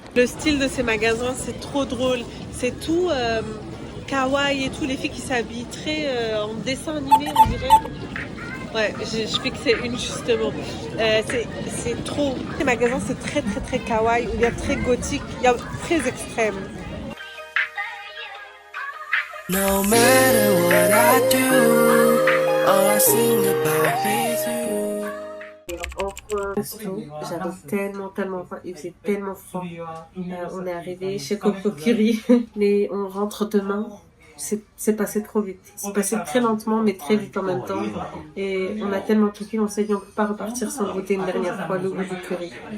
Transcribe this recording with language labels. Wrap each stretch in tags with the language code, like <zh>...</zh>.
<fr>Le style de ces magasins, c'est trop drôle. C'est tout kawaii et tout, les filles qui s'habillent très en dessin animé, on dirait. Ouais, je pique c'est une justement. C'est trop. Les magasins, c'est très kawaii, ou bien très gothique, il y a très extrême.</fr> <en>No matter what I do, all I sing about is you.</en> <fr>J'avais tellement faim, il faisait tellement froid. On est arrivé chez Coco Curie, mais on rentre demain. C'est passé trop vite. C'est passé très lentement, mais très vite en même temps. Et on a tellement kiffé, on s'est dit on peut pas repartir sans goûter une dernière fois le goût du curry.</fr>